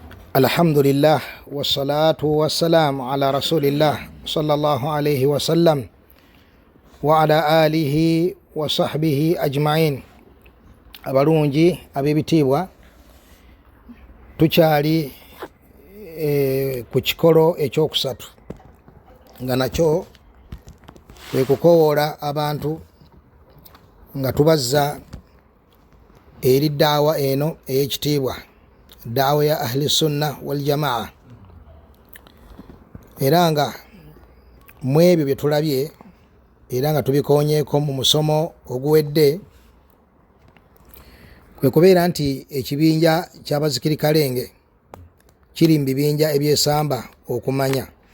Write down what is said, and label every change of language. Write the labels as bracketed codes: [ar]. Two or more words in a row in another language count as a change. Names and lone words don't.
[ar] الحمد لله والصلاة والسلام على رسول الله صلى الله عليه وسلم وعلى آله وصحبه أجمعين. [lg] Abalungi ab'ebitiibwa, tukyali ku kikolo ekyokusatu nga nakyo kwe kukowoola abantu nga tubazza eri daawa eno ey'ekitiibwa, daawa ya [ar] أهل السنة والجماعة. [lg] Era nga mu ebyo bye tulabye era nga tubikonyeeko mu musomo oguwedde, kwe kubeera nti ekibinja ky'abazikiri kalenge kiri mu bibinja ebyesamba okumanya.